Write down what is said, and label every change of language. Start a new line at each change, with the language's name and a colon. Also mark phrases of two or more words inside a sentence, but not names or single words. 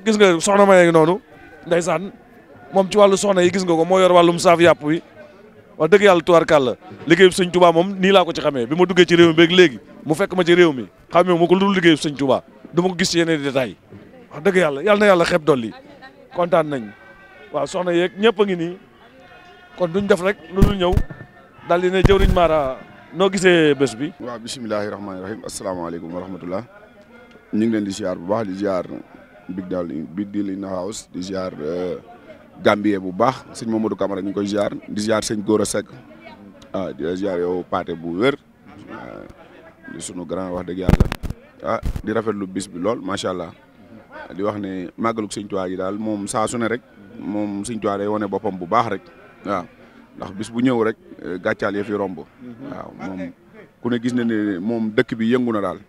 Wolof: gis nga soxna Maye ngi noonu ndeysaan moom ci wàllu soxna yi gis nga ko moo yor wàllum saaf yàpp wi wax dëgg yàlla tubaarkàlla liggéeyu sëñ Touba moom nii laa ko ci xamee bi ma duggee ci réew mi beeg léegi mu fekk ma ci réew mi xamee ma ko lu dul liggéeyu sëñ Touba du ma ko gis ci yeneen détails wax dëgg yàlla na yàlla xeeb dolli kontaan nañ waaw soxna yeeg ñëpp a ngi nii kon duñ def rek lu dul ñëw daal di ne jëwriñ Mara noo gisee bés bi. waaw
Arabic: بسم الله الرحمن الرحيم السلام عليكم ورحمة الله
Wolof: ñu ngi leen di ziar bu baax di ziar Big Deal
English: in the house
Wolof: di ziar Gambie bu baax sëñ Mamadou Camara ñu ngi koy ziar di ziar sëñ Gora Seck di la ziar yow Paate bu wér di sunu grand wax dëgg yàlla di rafetlu bis bi lool
Arabic: ما شاء الله
Wolof: di wax ne màggalug sëñ Tuubaa yi daal moom saa su ne rek moom sëñ Tuubaa day wane boppam bu baax rek waaw ndax bis bu ñëw rek gàccaal ya fi romb waaw moom ku ne gis na ne moom dëkk bi yëngu na daal.